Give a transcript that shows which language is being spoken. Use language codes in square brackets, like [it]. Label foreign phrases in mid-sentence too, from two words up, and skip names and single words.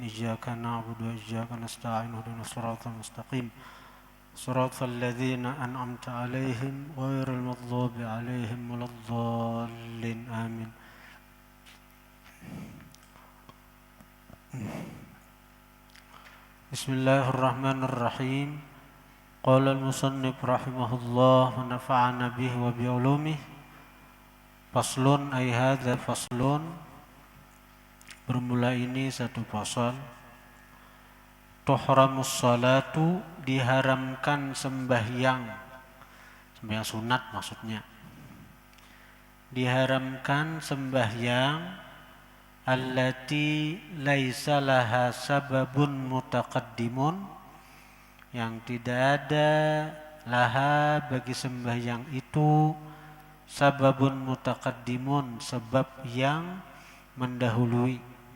[ar] إياك نعبد وإياك نستعين اهدنا الصراط المستقيم صراط الذين أنعمت عليهم غير المغضوب عليهم ولا الضالين آمين. بسم الله الرحمن الرحيم. قال المصنف رحمه الله ونفعنا به وبعلومه. فصل أي هذا فصل, [ms] bermula ini satu fasal. [ar] تحرم الصلاة, [ms] diharamkan sembahyang sunat maksudnya. Diharamkan sembahyang [ar] التي ليس لها سبب متقدم, [ms] yang tidak ada laha bagi sembahyang itu [ar] سبب متقدم, [ms] sebab yang mendahului.